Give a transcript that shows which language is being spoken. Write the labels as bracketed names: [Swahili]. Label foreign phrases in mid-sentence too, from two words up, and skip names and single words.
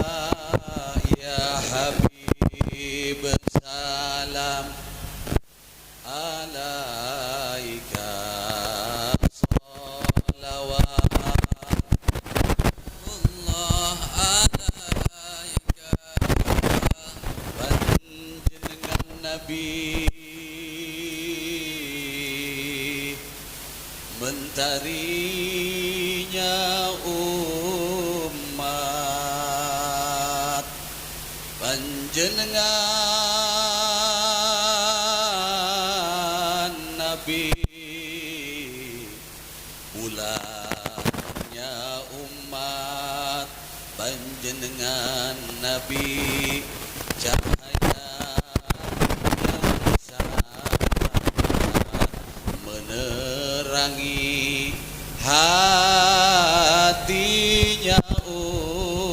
[Arabic] يا حبيب سلام عليك. صلوات الله عليك. [Indonesian] Panjenengan Nabi mentarinya umat, panjenengan Nabi bulannya umat, panjenengan Nabi cahaya yang sangat menerangi hatinya